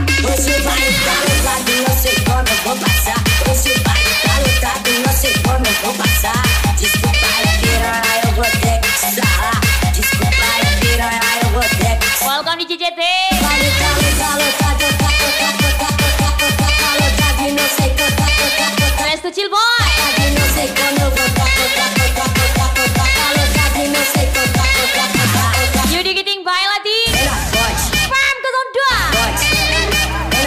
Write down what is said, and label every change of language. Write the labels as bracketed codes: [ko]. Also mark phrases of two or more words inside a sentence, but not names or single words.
[pt] Hoje vai estar lotado, não sei como eu vou passar. Hoje vai estar lotado, não sei como eu vou passar. Desculpa aí, piranha, eu vou ter que sarrar. Desculpa aí, piranha, eu vou ter que sarrar. [en] Welcome to DJT. [pt] Vai estar lotado, lotado, não sei como. Resto Chill Boy. Não sei como eu vou Yudi Kiting baila di Pam 02.